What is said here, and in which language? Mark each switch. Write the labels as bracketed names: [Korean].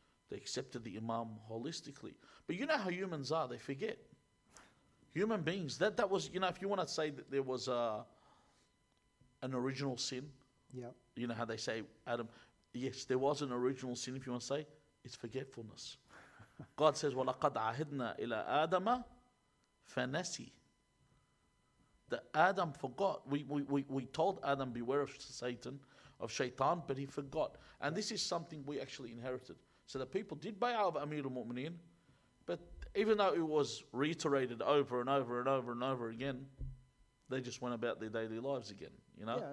[English] They accepted the Imam holistically. But you know how humans are, they forget. Human beings, that was, you know, if you want to say that there was an original sin, you know how they say, Adam, yes, there was an original sin, if you want to say, it's forgetfulness. God says, [Arabic] وَلَقَدْ عَهِدْنَا إِلَىٰ آدَمَ فَنَسِي. [English] That Adam forgot. We told Adam, beware of Satan, of shaitan, but he forgot. And this is something we actually inherited. So the people did bay'ah of Amir al-Mu'mineen, but even though it was reiterated over and over and over and over again, they just went about their daily lives again, you know?